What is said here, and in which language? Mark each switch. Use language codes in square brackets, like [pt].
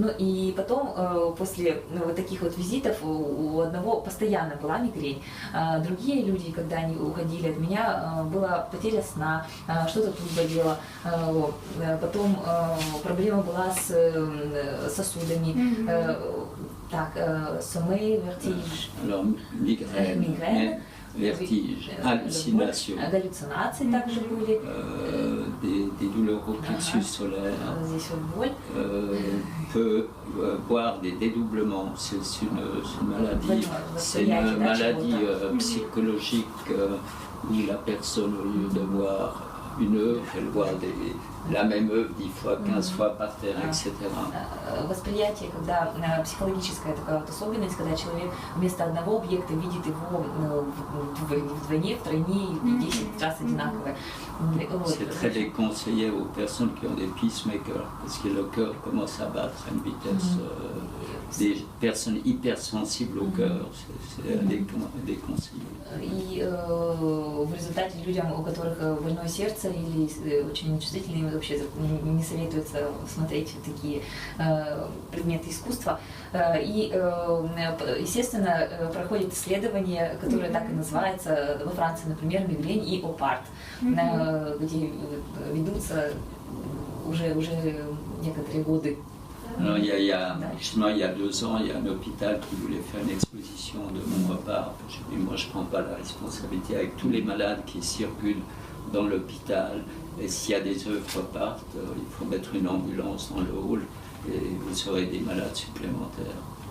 [ru] Ну и потом, после вот таких вот визитов, у одного постоянно была мигрень. Другие люди, когда они уходили от меня, была потеря сна, что-то тут болело. Потом проблема была с сосудами. Так, [fr] sommeil, vertige. Alors, migraine. Vertige, hallucination, [ru] галлюцинации также были, [fr] des douleurs au plexus solaire, [ru] здесь вот боль, [fr] peut voir des dédoublements. C'est une maladie psychologique où la personne, au lieu de voir une œuvre, elle voit la même œuvre 10 fois, 15 fois par terre, etc. [ru] Восприятие, когда психологическая такая вот особенность, когда человек вместо одного объекта видит его вдвойне, втройне и 10 раз одинаковое. [fr] C'est très déconseillé aux personnes qui ont des pacemakers, parce que le cœur commence à battre à une vitesse. Des personnes hypersensibles au cœur, c'est déconseillé. [ru] И в результате людям, у которых больное сердце или очень чувствительные, вообще не советуется смотреть такие предметы искусства. И, естественно, проходит исследование, которое так и называется во Франции, например, мигрень и оп-арт, где ведутся уже некоторые годы. [fr] Alors, il y a 2 ans, il y a un hôpital qui voulait faire une exposition de mon opart. J'ai dit, moi, je ne prends pas la responsabilité avec tous les malades qui circulent dans l'hôpital. Et s'il y a des œuvres partent, il faut mettre une ambulance dans le hall et vous aurez des malades supplémentaires.